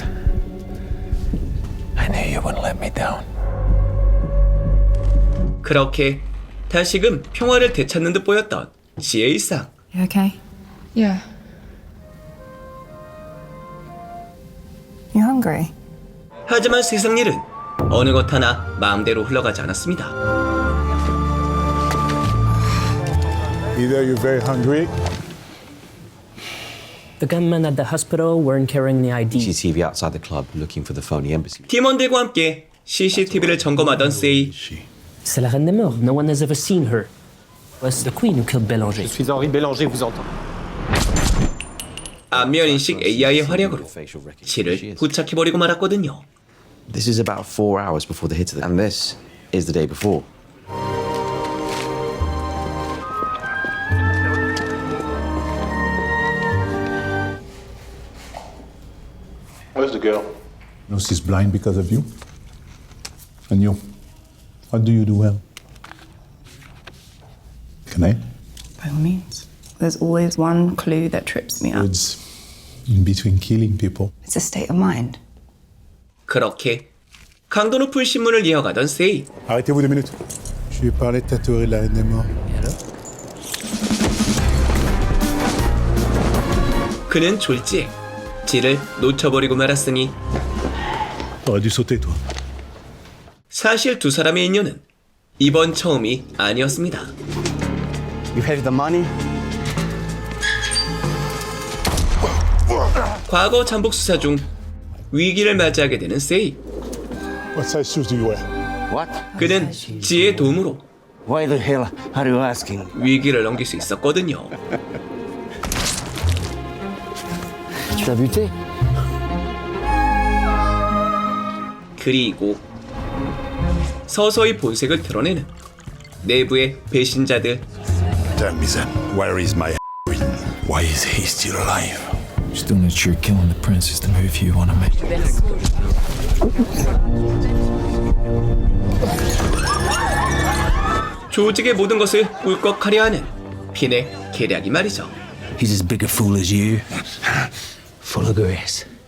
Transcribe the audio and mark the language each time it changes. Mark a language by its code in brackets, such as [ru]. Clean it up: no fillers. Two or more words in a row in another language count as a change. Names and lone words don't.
[en] I knew you wouldn't let me down. [ko] 그렇게 다시금 평화를 되찾는 듯 보였던 지의 일상. [en] You okay? Yeah. You hungry? [ko] 하지만 세상 일은 어느 것 하나 마음대로 흘러가지 않았습니다. [en] Either you're very hungry. The gunmen at the hospital weren't carrying the ID. CCTV outside the club looking for the phony embassy. [ko] 팀원들과 함께 CCTV를 점검하던 세이. [fr] C'est la reine des morts. [en] No one has ever seen her. It was the queen who killed Bélanger. [fr] Je suis Henri Bélanger, vous entends. [ko] 안면인식 AI의 활약으로 지를 부착해버리고 말았거든요. [en] This is about 4 hours before the hit of the... And this is the day before. Where's the girl? No, she's blind because of you. And you? What do you do well? Can I? By all means. There's always one clue that trips me up. It's in between killing people. It's a state of mind. [ko] 그렇게 강도 높은 신문을 이어가던 세이. [fr] Arrêtez-vous 2 minutes. Je lui ai parlé de ta théorie de la reine des morts. [ko] 그는 졸지에 지를 놓쳐버리고 말았으니 [fr] T'aurais dû sauter, toi. [ko] 사실 두 사람의 인연은 이번 처음이 아니었습니다. [en] You have the money? [ko] 과거 잠복 수사 중 위기를 맞이하게 되는 세이. [en] What size shoes do you wear? What? [ko] 그는 지의 도움으로 [en] Why the hell are you asking? [ko] 위기를 넘길 수 있었거든요. [fr] Tu l'as buté? [ko] 그리고 서서히 본색을 드러내는 내부의 배신자들. [en] Tell me then, where is my heroine? Why is he still alive? Still not sure killing the prince is the move you want to make. [ko] 조직의 모든 것을 꿀꺽하려 하는 핀의 계략이 말이죠. [en] He's as big a fool as you. Full of grace.